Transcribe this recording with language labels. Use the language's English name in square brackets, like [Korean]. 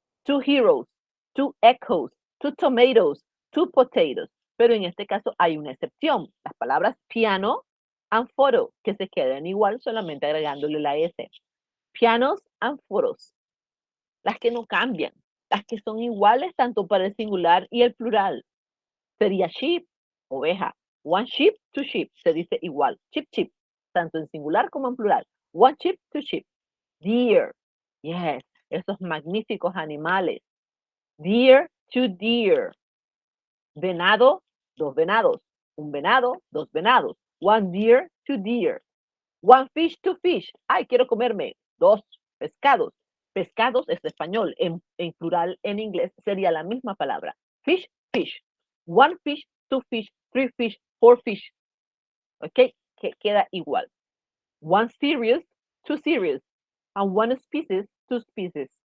[English] Two heroes, two echoes, two tomatoes, two potatoes. [Spanish] Pero en este caso hay una excepción. Las palabras piano and photo, que se quedan igual solamente agregándole la S. [English] Pianos and photos. [Spanish] Las que no cambian. Las que son iguales tanto para el singular y el plural. Sería sheep, oveja. [English] One sheep, two sheep. [Spanish] Se dice igual. Sheep, sheep. Tanto en singular como en plural. [English] One sheep, two sheep. Deer. Yes. [Spanish] Esos magníficos animales. [English] Deer, two deer. [Spanish] Venado, dos venados. Un venado, dos venados. [English] One deer, two deer. One fish, two fish. [Spanish] Ay, quiero comerme dos pescados. Pescados es español. En plural, en inglés, sería la misma palabra. [English] Fish, fish. One fish, two fish, three fish, four fish. ¿Ok? [Spanish] Que queda igual. [English] One series, two series. And one species, two species.